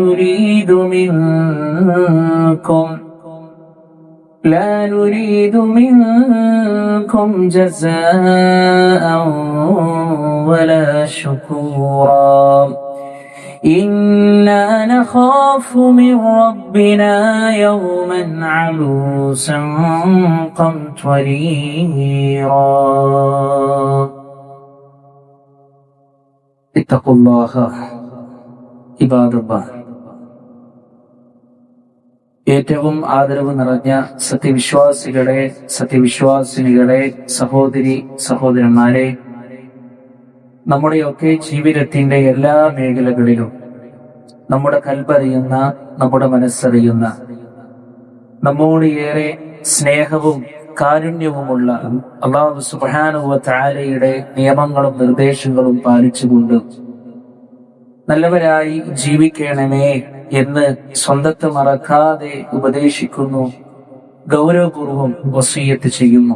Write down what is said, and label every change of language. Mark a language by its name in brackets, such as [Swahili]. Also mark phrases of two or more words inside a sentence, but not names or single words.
[Arabic] نريد منكم جزاء ولا شكورا إنا نخاف من ربنا يوما عبوسا قمطريرا. اتقوا الله عباد الله. [Malayalam] ഏറ്റവും ആദരവ് നിറഞ്ഞ സത്യവിശ്വാസിനികളെ, സഹോദരി സഹോദരന്മാരെ, നമ്മുടെയൊക്കെ ജീവിതത്തിന്റെ എല്ലാ മേഖലകളിലും നമ്മുടെ കൽബറിയുന്ന, നമ്മുടെ മനസ്സറിയുന്ന, നമ്മോട് ഏറെ സ്നേഹവും കാരുണ്യവുമുള്ള [Arabic] الله سبحانه وتعالى [Malayalam] നിയമങ്ങളും നിർദ്ദേശങ്ങളും പാലിച്ചുകൊണ്ട് നല്ലവരായി ജീവിക്കണമേ എന്ന് സ്വന്തത്തെ മറക്കാതെ ഉപദേശിക്കുന്നു, ഗൗരവപൂർവം വസിയ്യത്ത് ചെയ്യുന്നു.